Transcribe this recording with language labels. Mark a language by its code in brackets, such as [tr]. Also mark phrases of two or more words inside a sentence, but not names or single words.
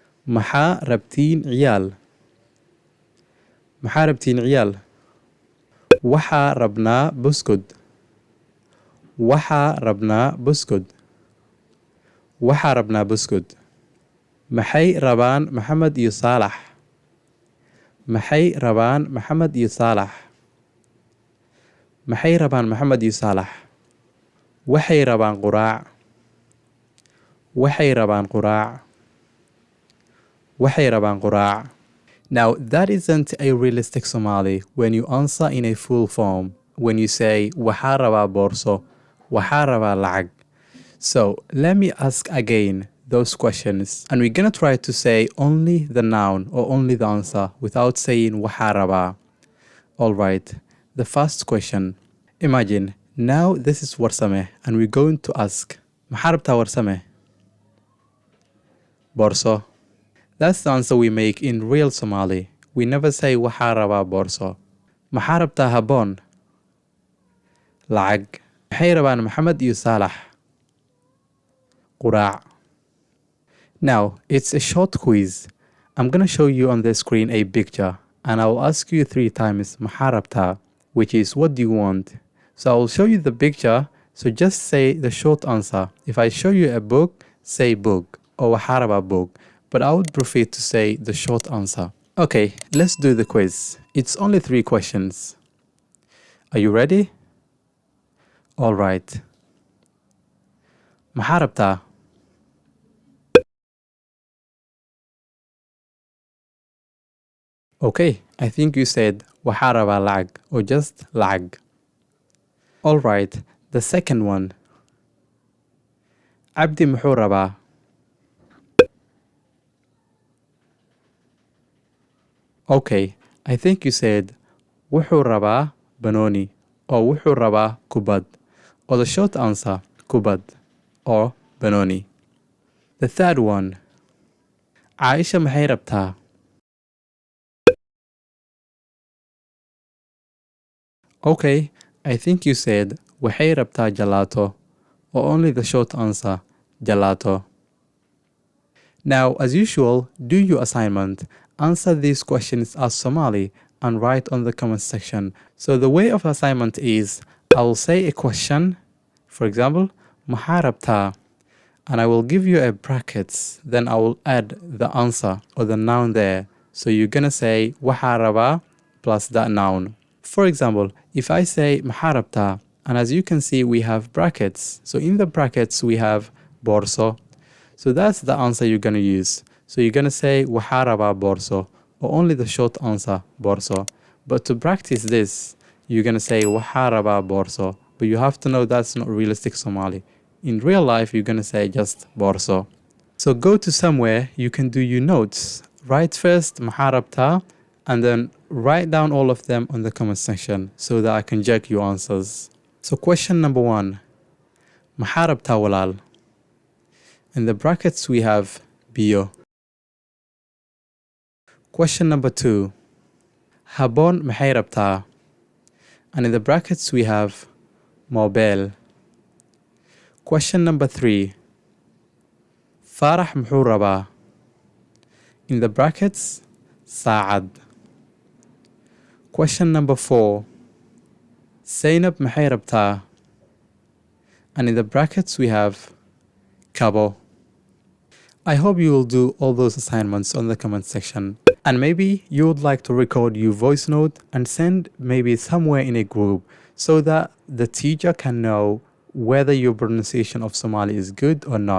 [so] maxaa rabtiin ciyaal maxaa rabtiin ciyaal waxaa rabnaa buskud waxaa rabnaa buskud waxaa rabnaa buskud maxay rabaan maxamed iyo saalax maxay rabaan maxamed iyo saalax maxay rabaan maxamed iyo saalax waxay rabaan quraac waxay rabaan quraac waxay rabaan quraac. [en] Now that isn't a realistic Somali when you answer in a full form. When you say [so] waxaa rabaa boorso waxaa rabaa lacag. [en] So let me ask again those questions, and we're gonna try to say only the noun or only the answer without saying [so] waxaa rabaa. [en] Alright, the first question. Imagine now this is warsame and we're going to ask [so] maxaa rabtaa warsame boorso. [en] That's the answer we make in real Somali. We never say [so] waxaa rabaa boorso. Maxaa rabtaa habboon lacag. Maxay rabaan maxamed iyo saalax quraac. [en] Now it's a short quiz. I'm gonna show you on the screen a picture and I will ask you 3 times [so] maxaa rabtaa, [en] which is what do you want. So I will show you the picture, so just say the short answer. If I show you a book, say book or [so] waxaa rabaa [en] book, but I would prefer to say the short answer. Okay, let's do the quiz. It's only 3 questions. Are you ready? Alright. [so] maxaa rabtaa [en] Okay, I think you said [so] waxaa rabaa lacag [en] or just lacag. Alright, the second one. [so] Abdi muxuu rabaa [en] Okay, I think you said [so] wuxuu rabaa banooni or wuxuu rabaa kubad, [en] or the short answer kubad or banooni. The third one. [so] Aisha maxay rabtaa [en] Okay, I think you said [so] waxay rabtaa gelato, [en] or only the short answer gelato. Now, as usual, do your assignment. Answer these questions as Somali and write on the comment section. So the way of assignment is, I will say a question, for example, [so] maxaa rabtaa, [en] and I will give you a brackets, then I will add the answer or the noun there. So you're gonna say [so] waxaa rabaa [en] plus that noun. For example, if I say [so] maxaa rabtaa, [en] and as you can see we have brackets, so in the brackets we have boorso. So that's the answer you're gonna use. So you're gonna say [so] waxaa rabaa boorso, [en] or only the short answer boorso. But to practice this, you're gonna say [so] waxaa rabaa boorso, [en] but you have to know that's not realistic Somali. In real life, you're gonna say just boorso. So go to somewhere you can do your notes. Write first [so] maxaa rabtaa, [en] and then write down all of them on the comment section so that I can check your answers. So question number 1. [so] maxaa rabtaa walaal. [en] In the brackets we have biyo. Question number 2. [so] habboon maxay rabtaa. [en] And in the brackets we have mobile. Question number 3. [so] Farax muxuu rabaa. [en] In the brackets saacad. Question number 4. [so] Zainab maxay rabtaa. [en] And in the brackets we have kabo. I hope you will do all those assignments on the comment section. And maybe you would like to record your voice note and send maybe somewhere in a group so that the teacher can know whether your pronunciation of Somali is good or not.